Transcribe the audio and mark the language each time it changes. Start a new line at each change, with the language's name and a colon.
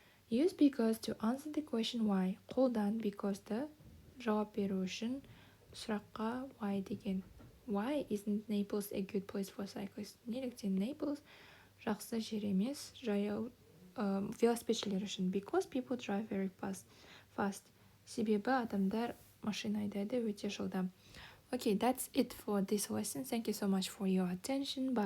English: Use because to answer the question why.
Kazakh: Қолдан because'ды жауап беру үшін сұраққа why деген.
English: Why isn't Naples a good place for cyclists?
Kazakh: Неліктен Naples жақсы жер емес жаяу велосипедшілер үшін?
English: Because people drive very fast.
Kazakh: Себебі адамдар машина айдайды өте жылдам.
English: Okay, that's it for this lesson. Thank you so much for your attention. Bye.